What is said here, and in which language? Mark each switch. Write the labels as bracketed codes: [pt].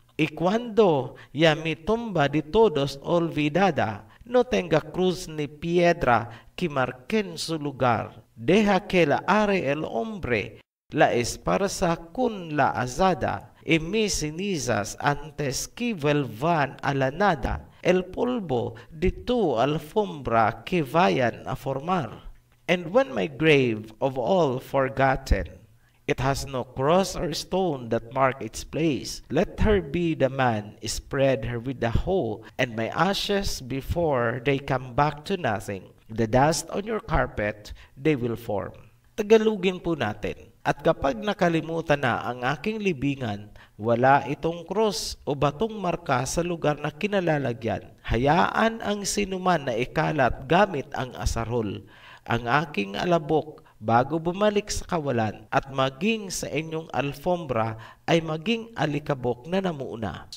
[es] Y cuando ya mi tumba de todos olvidada, no tenga cruz ni piedra que marquen su lugar. Deja que la are el hombre, la esparza con la azada, y mis cenizas antes que vuelvan a la nada, el polvo de tu alfombra que vayan a formar. [en] And when my grave of all forgotten, it has no cross or stone that mark its place, let her be the man, spread her with the hoe, and my ashes before they come back to nothing. The dust on your carpet they will form. [tl] Tagalugin po natin. At kapag nakalimutan na ang aking libingan, wala itong cross o batong marka sa lugar na kinalalagyan. Hayaan ang sinuman na ikalat gamit ang asarol. Ang aking alabok bago bumalik sa kawalan at maging sa inyong alfombra ay maging alikabok na namuuna.